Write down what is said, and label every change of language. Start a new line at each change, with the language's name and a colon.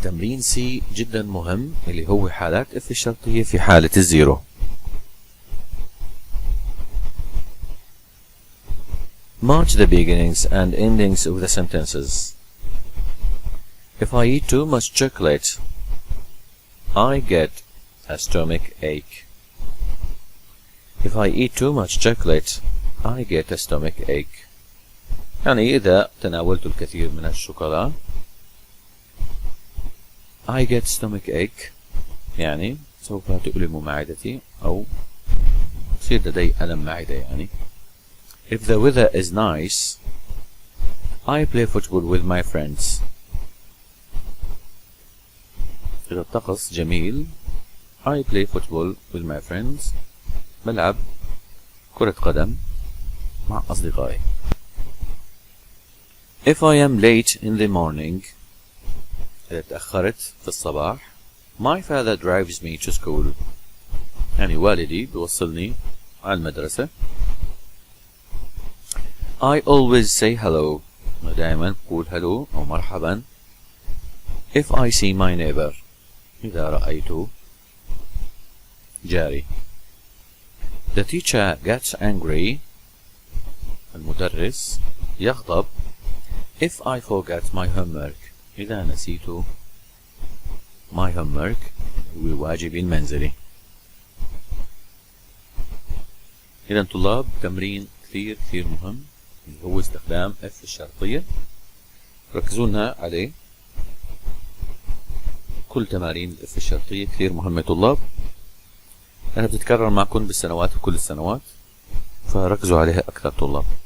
Arabic: تمرين سي جدا مهم اللي هو حالات اف الشرطية في حالة الزيرو.
English: Match the beginnings and endings of the sentences. If I eat too much chocolate, I get a stomach ache. If I eat too much chocolate, I get a stomach ache.
Arabic: يعني إذا تناولت الكثير من الشوكولا
English: I get stomach ache،
Arabic: يعني سوف تؤلم معدتي أو يصير لدي ألم معدة يعني.
English: If the weather is nice, I play football with my friends.
Arabic: إذا الطقس جميل
English: I play football with my friends.
Arabic: بلعب كرة قدم مع أصدقائي.
English: If I am late in the morning
Arabic: إذا تأخرت في الصباح
English: My father drives me to school.
Arabic: يعني والدي بيوصلني على المدرسة.
English: I always say hello.
Arabic: دائما بقول hello أو مرحبا.
English: If I see my neighbor
Arabic: إذا رأيت جاري.
English: The teacher gets angry.
Arabic: المدرس يغضب.
English: If I forget my homework
Arabic: إذا نسيت
English: my homework
Arabic: واجبي المنزلي. إذا طلاب تمرين كثير مهم اللي هو استخدام F الشرطية. ركزوا لنا عليه. كل تمارين ال F الشرطية كثير مهمة طلاب. أنا بتتكرر معكم بالسنوات وكل السنوات فركزوا عليها أكثر طلاب.